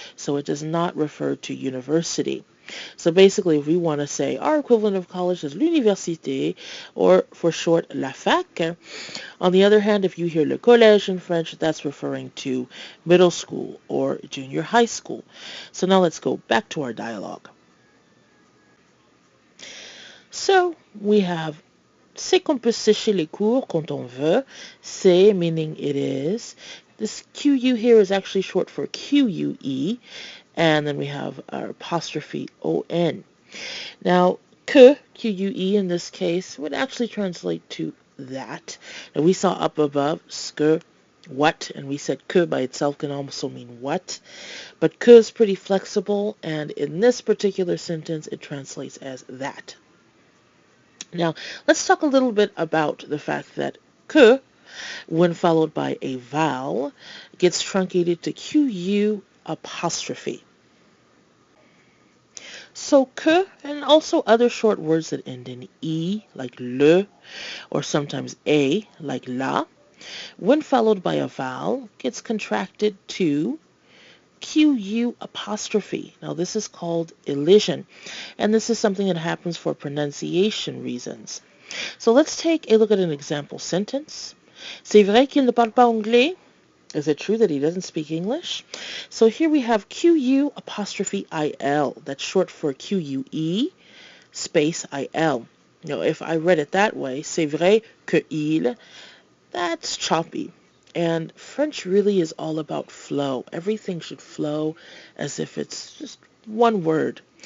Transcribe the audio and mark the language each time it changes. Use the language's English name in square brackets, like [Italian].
[English] So it does not refer to university. So basically, if we want to say our equivalent of college is l'université, or for short, la fac. On the other hand, if you hear le collège in French, that's referring to middle school or junior high school. So now let's go back to our dialogue. So we have [French] c'est qu'on peut sécher les cours quand on veut. [English] C'est meaning it is. This QU here is actually short for QUE. And then we have our apostrophe ON. Now, que, QUE in this case, would actually translate to that. Now, we saw up above, ce, what, and we said que by itself can also mean what. But que is pretty flexible, and in this particular sentence, it translates as that. Now, let's talk a little bit about the fact that que, when followed by a vowel, gets truncated to QU apostrophe. So que, and also other short words that end in E, like le, or sometimes A, like la, when followed by a vowel, gets contracted to QU apostrophe. Now this is called elision, and this is something that happens for pronunciation reasons. So let's take a look at an example sentence. [French] C'est vrai qu'il ne parle pas anglais? [English] Is it true that he doesn't speak English? So here we have QU apostrophe IL. That's short for QUE space IL. Now if I read it that way, [French] c'est vrai que il, [English] that's choppy. And French really is all about flow. Everything should flow as if it's just one word.